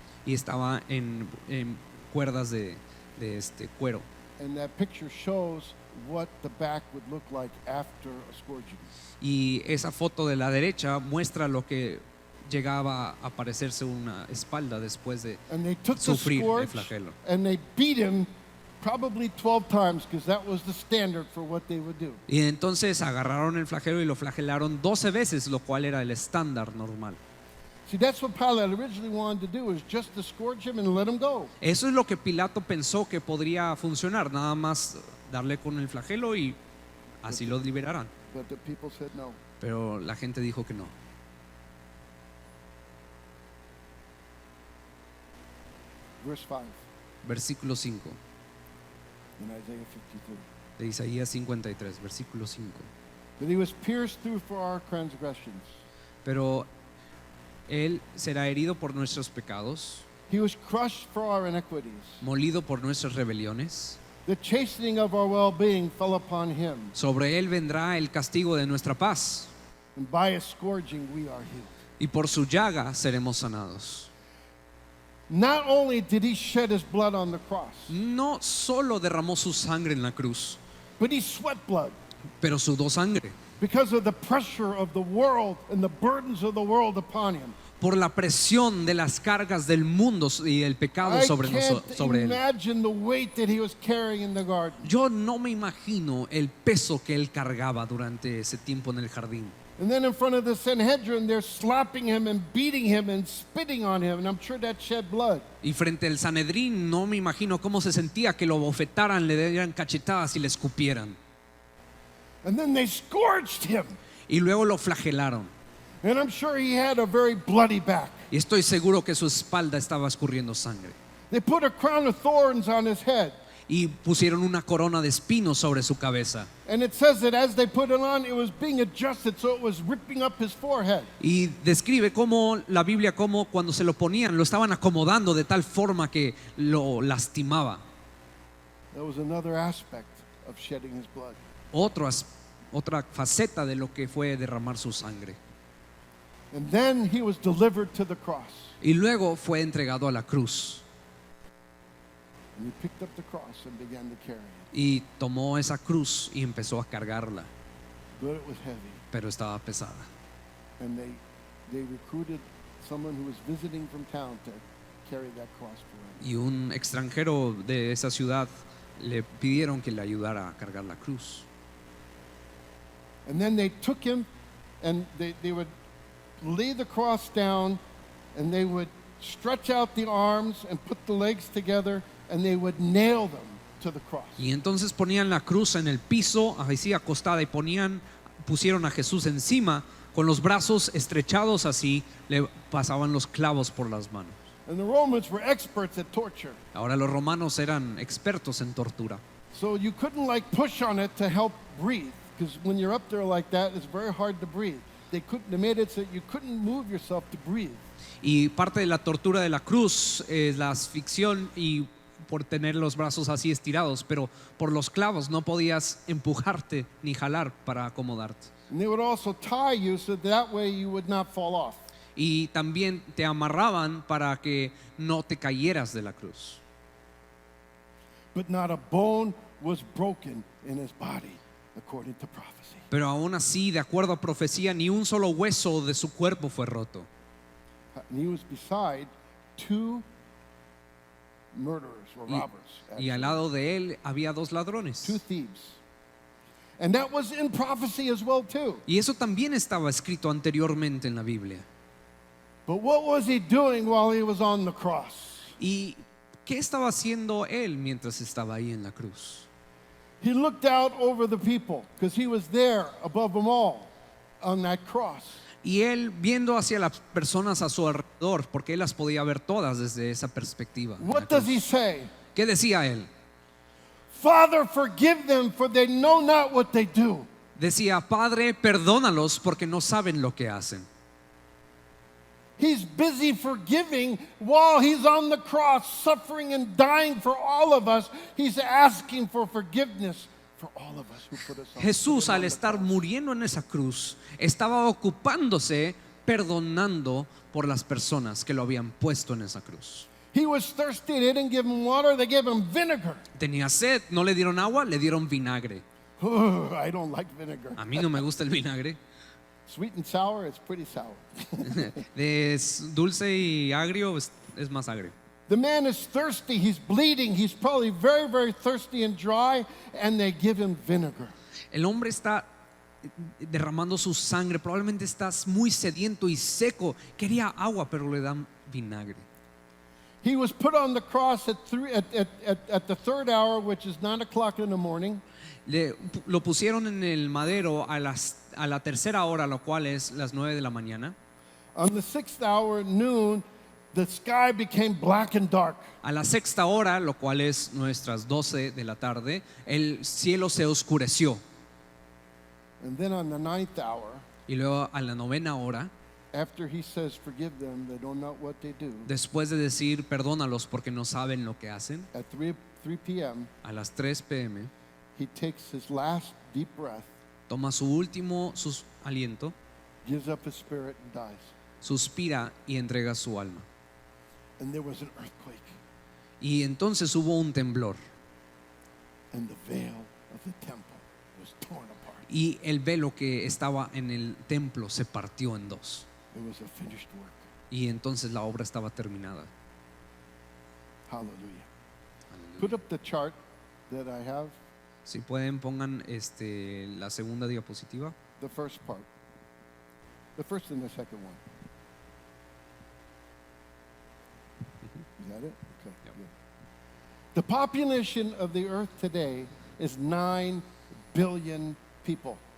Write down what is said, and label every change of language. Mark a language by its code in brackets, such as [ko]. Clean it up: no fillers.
[es] Y estaba en cuerdas de cuero. [en] And that picture shows what the back would look like after a scourging. [es] Y esa foto de la derecha muestra lo que llegaba a parecerse una espalda después de [en] And they took the [es] sufrir el [en] scourge [es] flagelo. [en] and they beat him probably 12 times because that was the standard for what they would do. [es] Y entonces agarraron el flagelo y lo flagelaron 12 veces, lo cual era el estándar normal. [en] See, that's what Pilate originally wanted to do, is just to scourge him and let him go. [es] Eso es lo que Pilato pensó que podría funcionar, nada más darle con el flagelo y así lo liberaran. [en] But the people said no. [es] Pero la gente dijo que no. [en] Verse 5 [es] Versículo 5 [en] in Isaiah 53. [es] de Isaías 53, versículo 5. [en] That he was pierced through for our transgressions. [es] Pero Él será herido por nuestros pecados, [en] He was crushed for our iniquities. [es] molido por nuestras rebeliones. [en] The chastening of our well-being fell upon him, [es] Sobre Él vendrá el castigo de nuestra paz, [en] and by his scourging we are healed. [es] y por su llaga seremos sanados. [en] Not only did he shed his blood on the cross, [es] No solo derramó su sangre en la cruz, [en] but he sweat blood [es] pero sudó sangre [en] because of the pressure of the world and the burdens of the world upon him. [es] por la presión de las cargas del mundo y el pecado [en] I [es] sobre [en] can't [es] él. [en] imagine the weight that he was carrying in the garden. [es] Yo no me imagino el peso que él cargaba durante ese tiempo en el jardín. [en] And then in front of the Sanhedrin, they're slapping him and beating him and spitting on him, and I'm sure that shed blood. [es] Y frente al Sanedrín no me imagino cómo se sentía que lo bofetaran, le dieran cachetadas y le escupieran. [en] And then they scourged him, [es] Y luego lo flagelaron. [en] and I'm sure he had a very bloody back. [es] Y estoy seguro que su espalda estaba escurriendo sangre. [en] They put a crown of thorns on his head, [es] Y pusieron una corona de espinos sobre su cabeza. [en] and it says that as they put it on, it was being adjusted, so it was ripping up his forehead. [es] Y describe cómo la Biblia, cómo cuando se lo ponían, lo estaban acomodando de tal forma que lo lastimaba. [en] That was another aspect of shedding his blood. [es] Otra faceta de lo que fue derramar su sangre. [en] And then he was delivered to the cross. [es] Y luego fue entregado a la cruz. [en] And he picked up the cross and began to carry it. [es] Y tomó esa cruz y empezó a cargarla, [en] But it was heavy. [es] pero estaba pesada. [en] And they recruited someone who was visiting from town to carry that cross for him. [es] Y un extranjero de esa ciudad le pidieron que le ayudara a cargar la cruz. [en] And then they took him and they would lay the cross down and they would stretch out the arms and put the legs together and they would nail them to the cross. [es] Y entonces ponían la cruz en el piso, así acostada, y pusieron a Jesús encima, con los brazos estrechados así, le pasaban los clavos por las manos. [en] And the Romans were experts at torture. [es] Ahora los romanos eran expertos en tortura. [en] So you couldn't like push on it to help breathe, because when you're up there like that, it's very hard to breathe. They made it so you couldn't move yourself to breathe. [es] Y parte de la tortura de la cruz es la asfixión y por tener los brazos así estirados, pero por los clavos no podías empujarte ni jalar para acomodarte. [en] And they would also tie you so that way you would not fall off. [es] Y también te amarraban para que no te cayeras de la cruz. [en] But not a bone was broken in his body, according to prophecy. [es] Pero aún así, de acuerdo a profecía, ni un solo hueso de su cuerpo fue roto. [en] And he was beside two murderers or robbers. [es] Y al lado de él había dos ladrones. [en] Two thieves. And that was in prophecy as well too. [es] Y eso también estaba escrito anteriormente en la Biblia. [en] But what was he doing while he was on the cross? [es] ¿Y qué estaba haciendo él mientras estaba ahí en la cruz? [en] He looked out over the people because he was there above them all on that cross. [es] Y él viendo hacia las personas a su alrededor, porque él las podía ver todas desde esa perspectiva. en la [en] What does [es] cruz. [en] he say? [es] ¿Qué decía él? [en] Father, forgive them, for they know not what they do. [es] Decía, Padre, perdónalos porque no saben lo que hacen. [en] He's busy forgiving while he's on the cross, suffering and dying for all of us. He's asking for forgiveness for all of us who put us on. [es] Jesús, [en] put him on [es] al [en] the [es] estar [en] cross. [es] muriendo en esa cruz, estaba ocupándose, perdonando por las personas que lo habían puesto en esa cruz. [en] He was thirsty. They didn't give him water. They gave him vinegar. [es] Tenía sed, no le dieron agua, le dieron vinagre. [en] I don't like vinegar. [es] A mí no me gusta el vinagre. [en] Sweet and sour, it's pretty sour. [es] Es dulce y agrio, es más agrio. [en] The man is thirsty. He's bleeding. He's probably very, very thirsty and dry, and they give him vinegar. [es] El hombre está derramando su sangre, probablemente estás muy sediento y seco. Quería agua, pero le dan vinagre. [en] He was put on the cross at the third hour, which is 9 o'clock in the morning. [es] Lo pusieron en el madero a la tercera hora, lo cual es las 9 de la mañana. [en] On the sixth hour, noon, the sky became black and dark. [es] A la sexta hora, lo cual es nuestras 12 de la tarde, el cielo se oscureció. [en] And then on the ninth hour, [es] Y luego a la novena hora, [en] after he says, forgive them, they don't know what they do, [es] después de decir perdónalos porque no saben lo que hacen, [en] at 3 p.m., [es] a las 3 p.m., [en] he takes his last deep breath, [es] toma su último aliento, [en] gives up his spirit, and dies. [es] suspira y entrega su alma. [en] And there was an earthquake, [es] Y entonces hubo un temblor [en] and the veil of the temple was torn apart. [es] y el velo que estaba en el templo se partió en dos. [en] It was a finished work. [es] Y entonces la obra estaba terminada. [en] Hallelujah. Put up the chart that I have, [es] Si pueden, pongan la segunda diapositiva. [en] the first part. The first and the second one. Is that it? Okay. Yep. Good. The population of the earth today is 9 billion people.